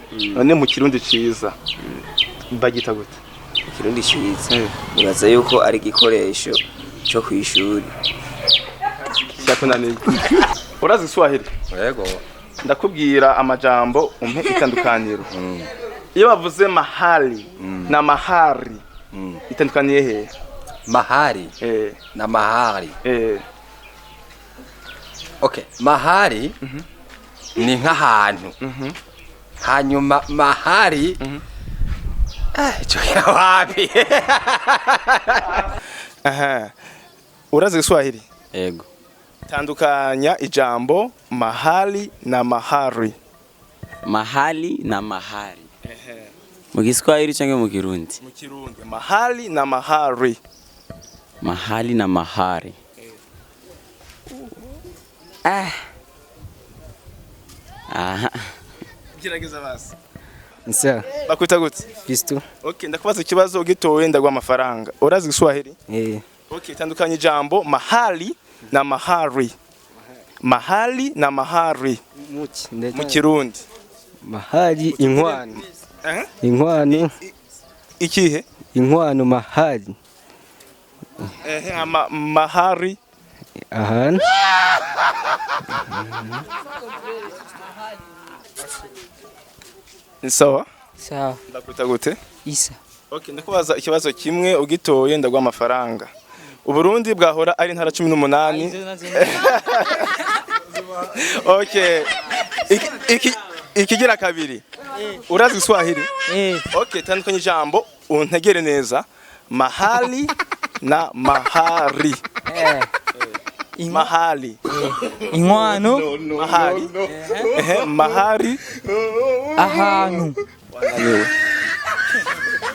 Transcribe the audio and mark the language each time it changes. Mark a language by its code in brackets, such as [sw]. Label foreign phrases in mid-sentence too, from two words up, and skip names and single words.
[rn] None mu Kirundi ciza. Bagita gute? Kirundi ciza. Nibaza yuko ari igikoresho cyo kwishuri. Cyakunaniye. Urazi Giswahili? Yego. Ndakubwira amajambo umpe itandukaniro. Iyo bavuze mahali na mahari itandukaniye he? Mahari na mahari. Okay, mahari ni nk'ahantu. Hanyuma mahari Ico wapi? Aha. Urazi Kiswahili? Ego. Tandukanya ijambo mahali na mahari. Mahali na mahari. Mu Kiswahili cyangwa mu Kirundi? Mu Kirundi. Mahali na mahari. Mahali na mahari. Aha. Gerageza basi. Nsa. Bakwita gute? Fisto. Okay, ndakubaza ikibazo gitowe ndagwa amafaranga. Urazi Kiswahili? Okay, tandukanya ijambo mahali na mahari. Mahali na mahari. Mu Kirundi. Mahali inkwano. Inkwano. Ikihe? Inkwano mahali. Mahari. Ahantu. Sawa? Sawa. Ndakwita gute? Isa. Okay, ndakubaza ikibazo kimwe ugitoye ndagwa amafaranga. Uburundi bwahora ari intara 18. Okay. Ikigira kabiri. Urazi Kiswahili? Okay, tandukanye ijambo untegere neza. Mahali na mahari. Mahali. Inkwano. Mahali. Mahari. Ahantu.